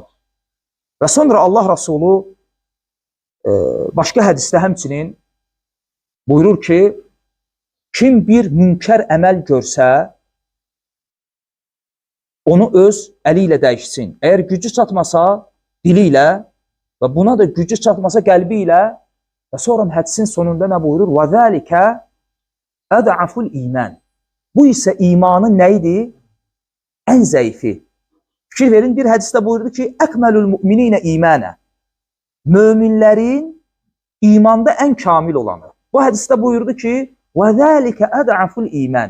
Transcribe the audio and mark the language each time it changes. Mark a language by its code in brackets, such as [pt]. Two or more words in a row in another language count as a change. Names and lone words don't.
[az] Və sonra Allah Rasulü başqa hədisdə həmçinin buyurur ki, kim bir münkər əməl görsə, onu öz əli ilə dəyişsin. Əgər gücü çatmasa, dili ilə və buna da gücü çatmasa, qəlbi ilə və sonra hədisin sonunda nə buyurur? [ar] وَذَٰلِكَ أَدْعَفُ الْإِيمَانِ. [az] Bu isə imanın nə idi? Ən zəifi. Fikir verin, bir hədisdə buyurdu ki, [ar] أكمل المؤمنين إيمانا. [az] Möminlərin imanda ən kamil olanı. Bu hədisdə buyurdu ki, [ar] وذلك أضعف الإيمان.